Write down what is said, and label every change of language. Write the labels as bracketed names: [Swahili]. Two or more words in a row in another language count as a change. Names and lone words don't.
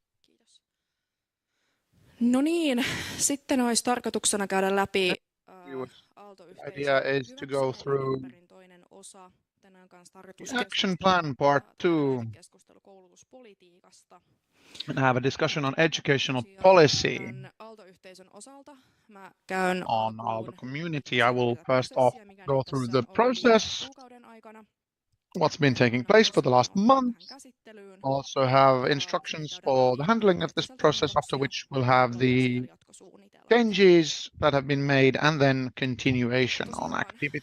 [Finnish] No niin, sitten olisi tarkoituksena käydä läpi [English] the idea is to go through [Finnish] toinen osa. Tänään kanssa [English] the action plan part 2 [Finnish] keskustelu koulutuspolitiikasta. [English] and have a discussion on educational policy. [Finnish] Aalto-yhteisön osalta mä käyn [English] On Aalto community. I will first off go through the process, what's been taking place for the last month. Also have instructions for the handling of this process, after which we'll have the changes that have been made and then continuation on activity.